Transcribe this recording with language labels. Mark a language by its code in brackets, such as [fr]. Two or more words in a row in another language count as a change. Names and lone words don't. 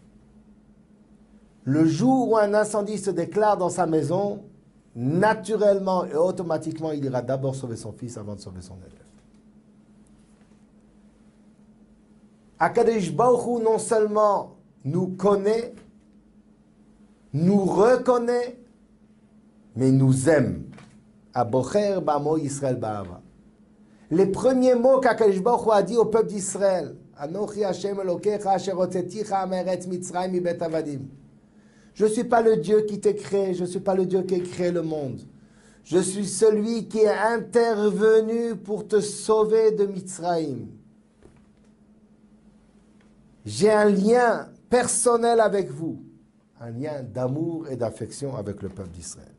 [fr] Le jour où un incendie se déclare dans sa maison, naturellement et automatiquement, il ira d'abord sauver son fils avant de sauver son élève. [he] הקדוש ברוך הוא [fr] non seulement nous connaît, nous reconnaît, mais nous aime. [he] הבוחר בעמו ישראל באהבה. [fr] Les premiers mots qu' [he] הקדוש ברוך הוא [fr] a dit au peuple d'Israël, [he] אנכי ה' אלהיך אשר הוצאתיך מארץ מצרים מבית עבדים. [fr] Je ne suis pas le Dieu qui t'a créé, je ne suis pas le Dieu qui a créé le monde. Je suis celui qui est intervenu pour te sauver de Mitzrayim. J'ai un lien personnel avec vous, un lien d'amour et d'affection avec le peuple d'Israël.